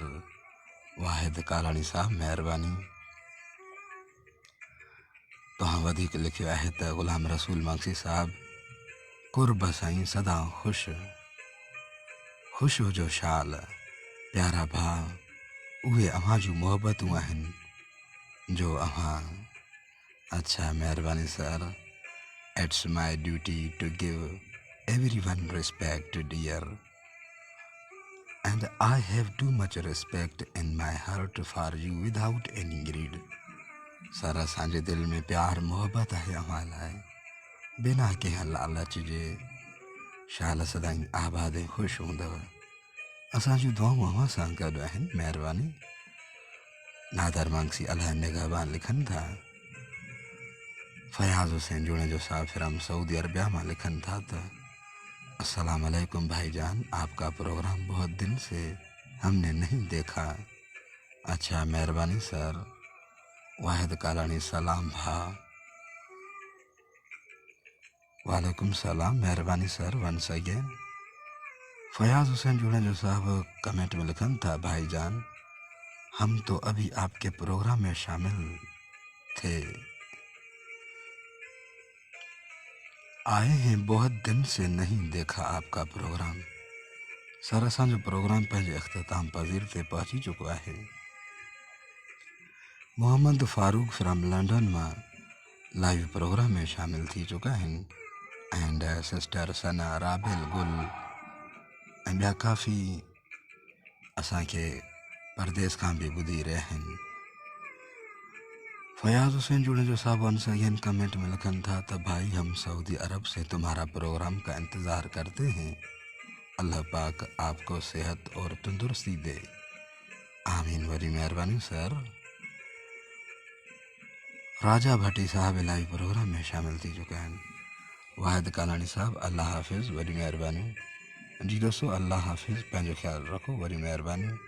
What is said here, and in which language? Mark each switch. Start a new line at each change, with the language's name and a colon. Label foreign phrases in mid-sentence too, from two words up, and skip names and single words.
Sindhi: वाहिद कालानी साहब, महिरबानी। तव्हां वधीक लिखियो आहे त ग़ुलाम रसूल मांगसी साहब, कुर्ब साईं सदा ख़ुशि, ख़ुशि हुजो शाल, प्यारा भाउ। उहे अव्हां जूं मोहबतूं आहिनि जो अव्हां।
English: अच्छा, महिरबानी सर। It's my duty to give everyone respect, dear, and I have too much respect in my heart for you without any greed.
Sindhi: सर असांजे दिल में प्यार मोहब्बत है अव्हां लाइ, बिना कंहिं लालच जे। शाल सदाईं आबाद ऐं ख़ुशि हूंदव। असांजूं दुआऊं अव्हां सां गॾु आहिनि, महिरबानी। नादर मांगसी अलाह निगहबान लिखनि था। फयाज़ हुसैन जुड़े साहब फिराम सऊदी अरबिया मां लिखनि था त
Urdu: السلام علیکم بھائی جان، آپ کا پروگرام بہت دن سے ہم نے نہیں دیکھا.
Sindhi: अच्छा, मेहरबानी सर। वाहिद कालानी, सलाम भा। वालेकुम सलाम, मेहरबानी सर,
English: once again.
Urdu: फयाज हुसैन जुड़े साहब
Sindhi: कमेंट में लिखन था,
Urdu: بھائی جان ہم تو ابھی آپ کے پروگرام میں شامل تھے، آئے ہیں، بہت دن سے نہیں دیکھا آپ کا پروگرام.
Sindhi: सर असांजो प्रोग्राम पंहिंजे अख्ताम पज़ीर ते पहुची चुको है। मोहम्मद फारूक फ्राम लंडन मां लाइव प्रोग्राम में शामिल थी चुका हैं।
English: and sister
Sindhi: सना, राबिल गुल ऐं ॿिया काफ़ी असांखे परदेस खां भी ॿुधी रहिया आहिनि।
Urdu: फयाज हुसैन जुड़े जो साहब
English: once again
Sindhi: कमेंट में लिखन था
Urdu: तो بھائی ہم سعودی عرب سے تمہارا پروگرام کا انتظار کرتے ہیں. اللہ پاک آپ کو صحت اور تندرستی دے، آمین.
Sindhi: वरी मेहरबानी सर। राजा भट्टी साहब लाइव प्रोग्राम में शामिल थी चुका हैं। वाहिद कालानी साहब, अल्लाह हाफिज़, वरी मेहरबानी। जी दोस्तों, अल्लाह हाफिज़, पंहिंजो ख्याल रखो, वरी मेहरबानी।